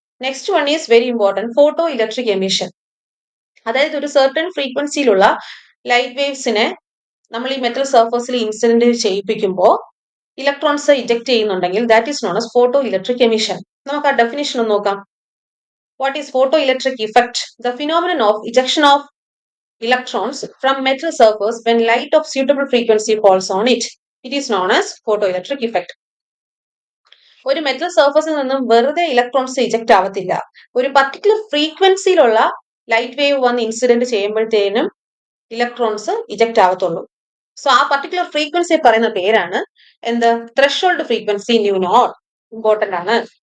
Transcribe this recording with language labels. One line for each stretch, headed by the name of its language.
English: Next one is very important, photo electric emission.
Malayalam: അതായത് ഒരു certain ഫ്രീക്വൻസിയിലുള്ള light waves നമ്മൾ ഈ മെറ്റൽ സർഫസിൽ ഇൻസിഡന്റ് ചെയ്യിപ്പിക്കുമ്പോൾ ഇലക്ട്രോൺസ് ഇജക്ട് ചെയ്യുന്നുണ്ടെങ്കിൽ
English: That is known as photo electric emission.
Malayalam: നമുക്ക് ആ ഡെഫിനിഷൻ ഒന്ന് നോക്കാം.
English: What is photo electric effect? The phenomenon of ejection of electrons from metal surface when light of suitable frequency falls on it. It is known as photo electric effect.
Malayalam: ഒരു metal സർഫസിൽ നിന്നും വെറുതെ electrons eject ആവത്തില്ല, ഒരു particular ഫ്രീക്വൻസിയിലുള്ള light wave വന്ന് incident ചെയ്യുമ്പോഴത്തേനും electrons eject ആവത്തുള്ളൂ. So ആ particular frequency പറയുന്ന പേരാണ് എന്ത്, threshold frequency new not. Important ആണ്.